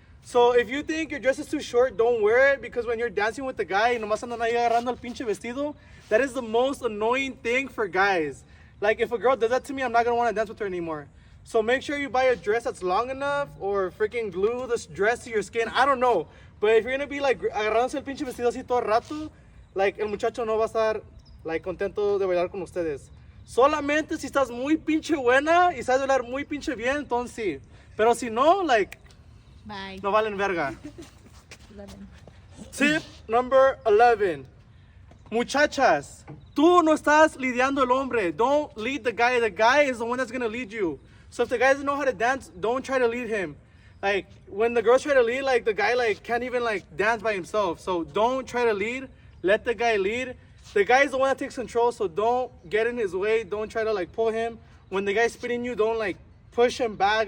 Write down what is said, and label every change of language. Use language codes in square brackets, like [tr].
[en] So if you think your dress is too short, don't wear it, because when you're dancing with the guy [es] y nomás andan ahí agarrando el pinche vestido, [en] that is the most annoying thing for guys. Like, if a girl does that to me, I'm not gonna wanna dance with her anymore. So make sure you buy a dress that's long enough, or freaking glue this dress to your skin. I don't know. But if you're gonna be like [es] agarrándose el pinche vestido así todo el rato, like el muchacho no va a estar like contento de bailar con ustedes. Solamente si estás muy pinche buena y sabes bailar muy pinche bien, entonces sí. Pero si no, like, [en] Bye. [es] no valen verga. [en] Tip number 11. [es] Muchachas, tú no estás lidiando el hombre. [en] Don't lead the guy. The guy is the one that's gonna lead you. So if the guy doesn't know how to dance, don't try to lead him. Like, when the girls try to lead, like, the guy, like, can't even, like, dance by himself. So don't try to lead. Let the guy lead. The guy is the one that takes control, so don't get in his way. Don't try to, like, pull him. When the guy's spitting you, don't, like, push him back.